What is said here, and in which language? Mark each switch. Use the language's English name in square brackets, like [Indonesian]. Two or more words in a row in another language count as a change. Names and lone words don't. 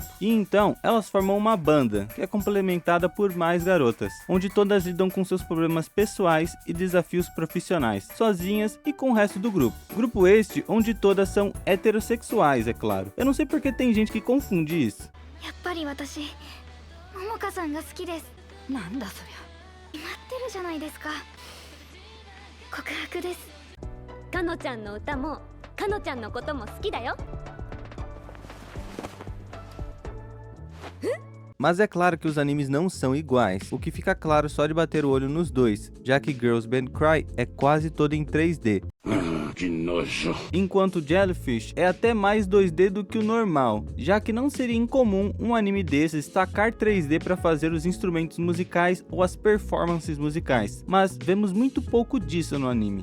[Portuguese] E então, elas formam uma banda, que é complementada por mais garotas, onde todas lidam com seus problemas pessoais e desafios profissionais, sozinhas e com o resto do grupo. Grupo este onde todas são heterossexuais, é claro. Eu não sei porque tem gente que confunde isso. [Japanese] 桃香さんが好きです。なんだそりゃ。決まってるじゃないですか。告白です。かのちゃんの歌もかのちゃんのことも好きだよ。 [Portuguese] Mas é claro que os animes não são iguais, o que fica claro só de bater o olho nos dois, já que Girls Band Cry é quase todo em 3D. Que nojo. Enquanto Jellyfish é até mais 2D do que o normal, já que não seria incomum um anime desses tacar 3D para fazer os instrumentos musicais ou as performances musicais, mas vemos muito pouco disso no anime.